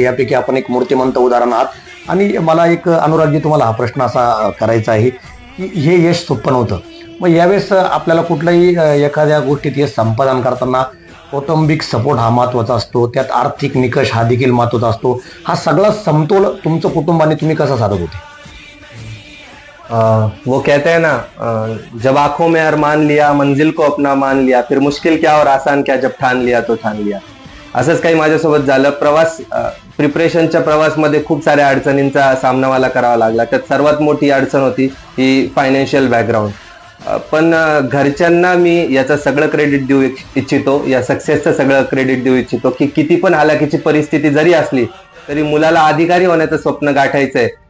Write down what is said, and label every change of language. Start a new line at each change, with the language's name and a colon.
Marathi: यापैकी आपण एक मूर्तिमंत उदाहरण आहात. आणि मला एक अनुरागजी तुम्हाला हा प्रश्न असा करायचा आहे की हे यश सोपं नव्हतं. मग यावेळेस आपल्याला कुठल्याही एखाद्या गोष्टीत यश संपादन करताना कौटुंबिक सपोर्ट हा महत्त्वाचा असतो, त्यात आर्थिक निकष हा देखील महत्त्वाचा असतो. हा सगळा समतोल तुमचं कुटुंबाने तुम्ही कसा साधत होते?
Hindi: वो कहते हैं ना, जब आंखों में अरमान लिया, मंजिल को अपना मान लिया, फिर मुश्किल क्या और आसान क्या, जब ठान लिया तो ठान लिया.
Marathi: असंच काही माझ्यासोबत झालं. प्रिपरेशनच्या प्रवासमध्ये खूप साऱ्या अडचणींचा सामना मला करावा लागला. त्यात सर्वात मोठी अडचण होती ही फायनान्शियल बॅकग्राऊंड. पण घरच्यांना मी याचं सगळं क्रेडिट देऊ इच्छितो, या सक्सेसचं सगळं क्रेडिट देऊ इच्छितो की किती पण हालाकीची परिस्थिती जरी असली तरी मुलाला अधिकारी होण्याचं स्वप्न गाठायचंय.